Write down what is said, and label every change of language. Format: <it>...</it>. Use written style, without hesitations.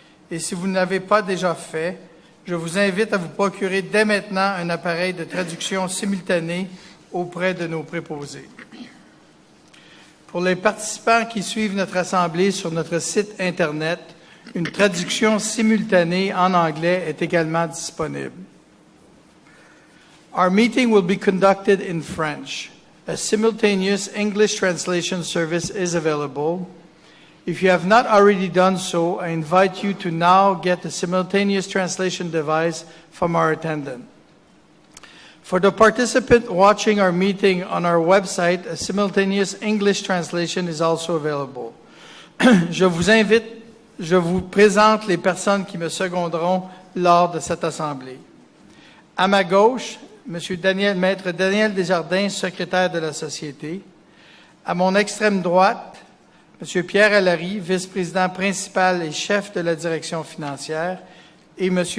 <fr>Et si vous ne l'avez pas déjà fait, je vous invite à vous procurer dès maintenant un appareil de traduction simultanée auprès de nos préposés. Pour les participants qui suivent notre Assemblée sur notre site Internet, une traduction simultanée en anglais est également disponible.</fr> <en>Our meeting will be conducted in French. A simultaneous English translation service is available. If you have not already done so, I invite you to now get a simultaneous translation device from our attendant. For the participant watching our meeting on our website, a simultaneous English translation is also available.</en> <fr>Je vous présente les personnes qui me seconderont lors de cette assemblée. À ma gauche, Maître Daniel Desjardins, secrétaire de la Société. À mon extrême droite, M. Pierre Allary, vice-président principal et chef de la direction financière, et M.</fr>